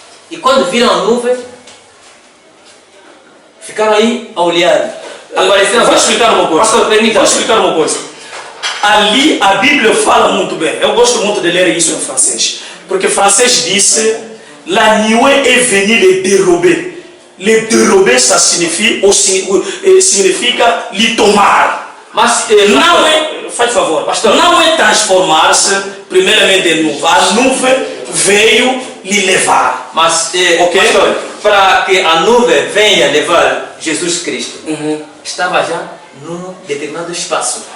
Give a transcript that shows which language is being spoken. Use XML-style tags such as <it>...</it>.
<pt>E quando viram a nuvem, ficaram aí a olhar. Vou explicar uma coisa. Pastor, permita. Vou explicar uma coisa. Ali a Bíblia fala muito bem. Eu gosto muito de ler isso em francês. Porque francês disse:</pt> <fr>la nuée est venue les dérober. Les dérober, ça</fr> <pt>significa lhe tomar. Mas não é, faz favor, pastor, não é transformar-se primeiramente em nuvem. A nuvem veio lhe levar. Mas, okay? Pastor, para que a nuvem venha levar Jesus Cristo, estava já num determinado espaço.</pt>